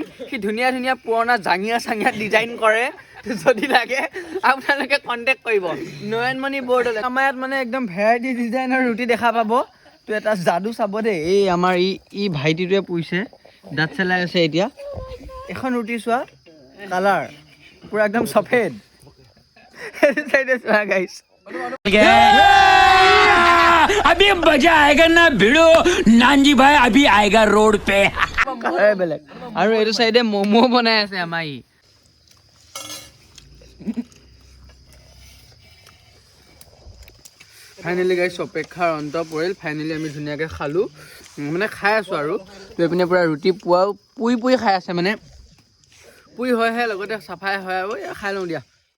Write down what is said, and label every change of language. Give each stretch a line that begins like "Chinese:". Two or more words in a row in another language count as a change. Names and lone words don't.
Assamese: সি ধুনীয়া পুৰণা জাঙিয়া ডিজাইন কৰে যদি লাগে আপোনালোকে কণ্টেক্ট কৰিব নয়নমণি বৰদলৈ আমাৰ ইয়াত মানে একদম ভেৰাইটি ডিজাইনৰ ৰুটি দেখা পাব তো এটা যাদু চাব দেই এই আমাৰ ই ভাইটিটোৱে পুহিছে দাঁত চেলাই আছে এতিয়া এখন ৰুটি চোৱা কালাৰ পুৰা একদম সফেদ সেইটো চাইডে চোৱা গাইজ
Hindi: अभी मजा आएगा ना भिड़ो नानजी भाई अभी आएगा रोड पे
Assamese: বেলেগ আৰু এইটো চাইডে ম'ম' বনাই আছে আমাৰ ফাইনেলি গাইজ অপেক্ষাৰ অন্ত পৰিল ফাইনেলি আমি ধুনীয়াকৈ খালোঁ মানে খাই আছোঁ আৰু তো এইপিনে পূৰা ৰুটি পুৰি খাই আছে মানে পুৰি হয়হে লগতে চাফাই হয় আৰু খাই লওঁ দিয়া